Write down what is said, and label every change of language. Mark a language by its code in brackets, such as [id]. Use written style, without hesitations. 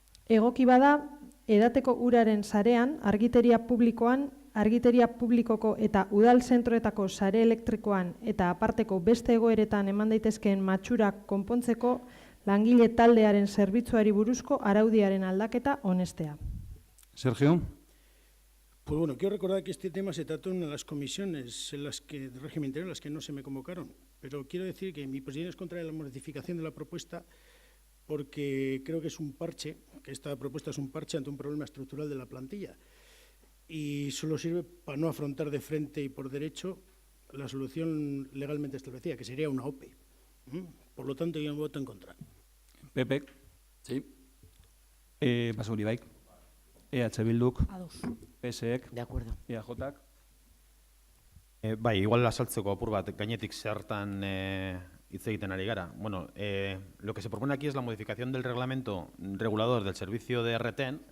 [eu] Egoki bada, edateko uraren sarean, argiteria publikoko eta udal zentroetako sare elektrikoan eta aparteko beste egoeretan eman daitezkeen matxurak konpontzeko langile taldearen zerbitzuari buruzko araudiaren aldaketa onestea. [es] Sergio. Pues bueno, quiero recordar que este tema se trató en las comisiones en las que, de régimen interior en las que no se me convocaron, pero quiero decir que mi posición es contra la modificación de la propuesta porque creo que es un parche, que esta propuesta es un parche ante un problema estructural de la plantilla y solo sirve para no afrontar de frente y por derecho la solución legalmente establecida, que sería una OPE. Por lo tanto, yo voto en contra. Pepe, Sí. [eu] Basauri Baik, EH Bilduk, Ados. PSek, [es] De acuerdo. [eu] EAJak. Bai, igual azaltzeko apur bat, gainetik zertan hitz egiten ari gara. [es] Bueno, lo que se propone aquí es la modificación del reglamento regulador del servicio de retén.